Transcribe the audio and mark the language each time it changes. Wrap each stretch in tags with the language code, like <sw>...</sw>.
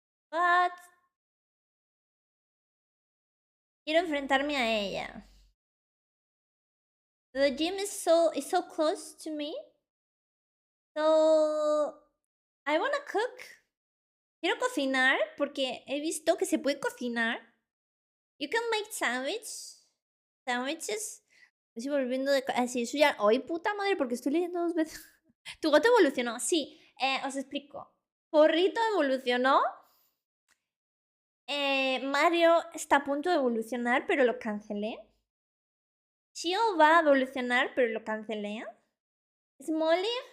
<es>But quiero enfrentarme a ella.</es> <en>The gym is so close to me. So I wanna cook.</en> <es>Quiero cocinar porque he visto que se puede cocinar.</es> <en>You can make sandwiches.</en> <es>Estoy volviendo de... Así, eso ya... ¡Ay, puta madre! Porque estoy leyendo 2 veces. Tu gato evolucionó. Sí, os explico. Porrito evolucionó. Mario está a punto de evolucionar, pero lo cancelé. Chio va a evolucionar, pero lo cancelé. Smoliv.</es>